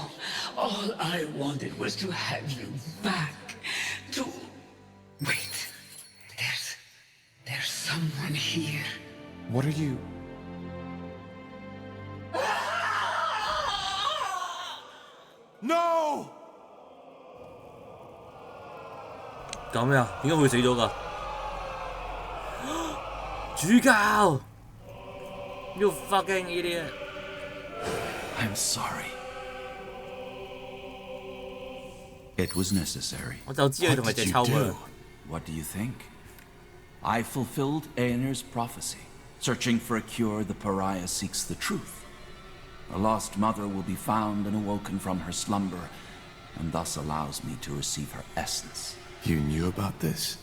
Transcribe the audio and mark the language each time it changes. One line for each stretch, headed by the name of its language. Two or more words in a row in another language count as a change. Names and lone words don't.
English: All I wanted was to have you back. To... Wait. There's someone here. What are you... No!
Cantonese: 搞咩啊？點解會死咗㗎？
English: 主教 ！You fucking idiot！ I'm sorry. It was necessary.
Cantonese: 我就知佢同佢隻抽㗎。
English: What do you think? I fulfilled Aener's prophecy. Searching for a cure, the pariah seeks the truth. A lost mother will be found and awoken from her slumber, and thus allows me to receive her essence. You knew about this?